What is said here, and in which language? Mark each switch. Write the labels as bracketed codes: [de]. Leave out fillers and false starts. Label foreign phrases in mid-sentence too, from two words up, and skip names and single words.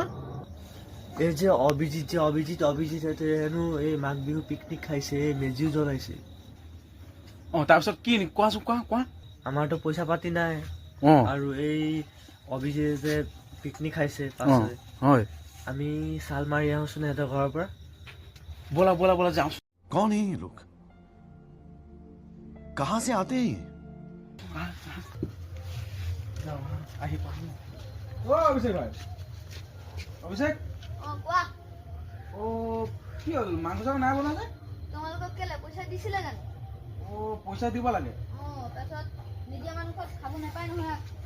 [as] এই যে অভিজিৎ হেনো এই মাঘ বিহু পিকনিক খাইছে মেজিও জ্বলাইছে তাৰপিছত কি কোৱাচোন কোৱা আমাৰতো পইচা পাতি নাই আৰু এই অভিজিতে পিকনিক খাইছে পাছে হয় আমি চাল মাৰি আহোচোন সিহঁতৰ ঘৰৰ পৰা [hi] बोला जाओ कौन है ये लोग कहां से आते हैं [as] অভিষেক ভাই অভিষেক কোৱা কি হল মাংস চাংস নাই বনা যে তোমালোকক কেলে পইচা দিছিলে জানো পইচা দিব লাগে তাৰপিছত নিদিয়া মানুহ খাব নাপায় নহয়